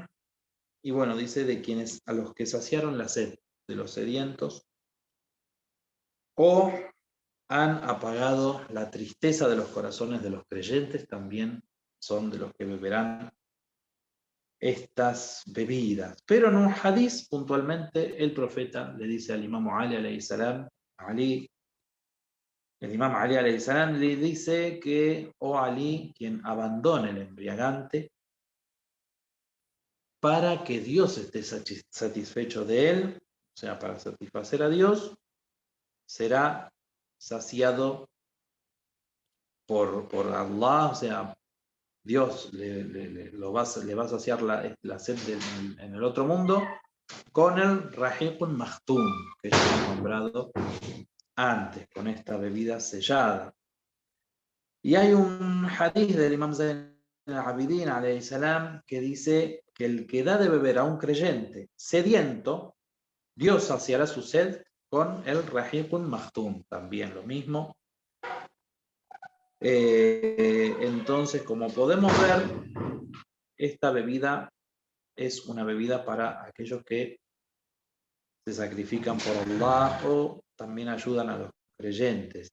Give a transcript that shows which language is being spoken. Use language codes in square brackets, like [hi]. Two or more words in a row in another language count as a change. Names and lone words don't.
[es] Y bueno, dice de quienes a los que saciaron la sed de los sedientos, o han apagado la tristeza de los corazones de los creyentes, también son de los que beberán estas bebidas. Pero en un hadith, puntualmente, el profeta le dice al imam Ali [ar] عليه السلام, [es] el imam Ali [ar] عليه السلام [es] le dice que, oh Ali, quien abandone el embriagante para que Dios esté satisfecho de él, o sea, para satisfacer a Dios, será saciado por Allah, o sea, Dios le va a saciar la sed en el otro mundo con el [ar] رحيق مختوم, [es] que ya hemos nombrado antes, con esta bebida sellada. Y hay un hadith del Imam Zayn al-Abidin [ar] عليه السلام [es] que dice que el que da de beber a un creyente sediento, Dios saciará su sed con el [ar] رحيق مختوم, [es] también lo mismo. Entonces, como podemos ver, esta bebida es una bebida para aquellos que se sacrifican por Allah o también ayudan a los creyentes.